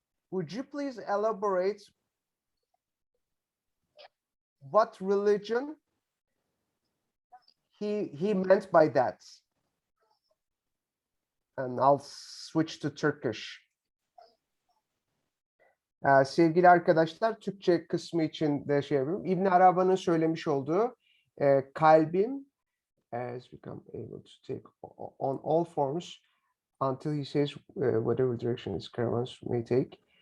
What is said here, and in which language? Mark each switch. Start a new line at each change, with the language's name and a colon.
English: Would you please elaborate what religion he meant by that? And I'll switch to Turkish.
Turkish: Sevgili arkadaşlar, Türkçe kısmı için de şey yapıyorum. İbn Arabi'nin söylemiş olduğu kalbim
English: has become able to take on all forms until he says whatever direction his caravans may take.